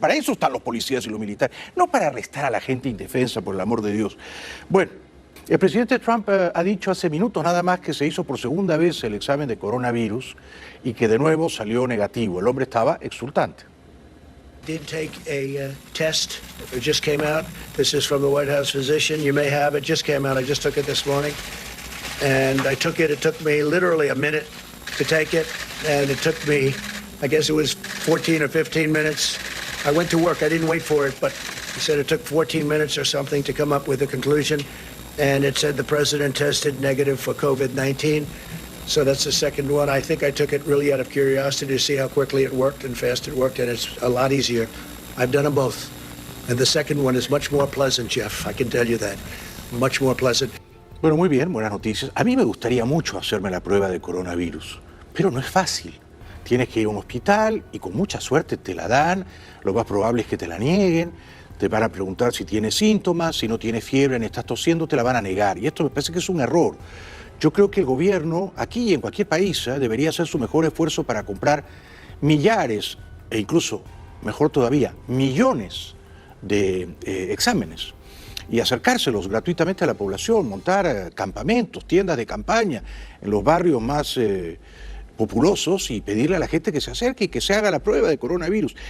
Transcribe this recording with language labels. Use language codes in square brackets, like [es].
[es] Para eso están los policías y los militares, no para arrestar a la gente indefensa, por el amor de Dios. Bueno, el presidente Trump ha dicho hace minutos nada más que se hizo por segunda vez el examen de coronavirus y que de nuevo salió negativo. El hombre estaba exultante. [en] Did take a test. It just came out. This is from the White House physician. You may have it. Just came out. I just took it this morning. And I took it. It took me literally a minute to take it. And it took me, I guess it was 14 or 15 minutes. I went to work. I didn't wait for it, but he said it took 14 minutes or something to come up with a conclusion. And it said the president tested negative for COVID-19. So that's the second one. I think I took it really out of curiosity to see how quickly it worked and fast it worked, and it's a lot easier. I've done them both. And the second one is much more pleasant, Jeff. I can tell you that. Much more pleasant. [es] Bueno, muy bien, buenas noticias. A mí me gustaría mucho hacerme la prueba de coronavirus, pero no es fácil. Tienes que ir a un hospital y con mucha suerte te la dan, lo más probable es que te la nieguen, te van a preguntar si tienes síntomas, si no tienes fiebre, ni estás tosiendo, te la van a negar. Y esto me parece que es un error. Yo creo que el gobierno, aquí y en cualquier país, debería hacer su mejor esfuerzo para comprar millares, e incluso, mejor todavía, millones de exámenes y acercárselos gratuitamente a la población, montar campamentos, tiendas de campaña en los barrios más populosos y pedirle a la gente que se acerque y que se haga la prueba de coronavirus.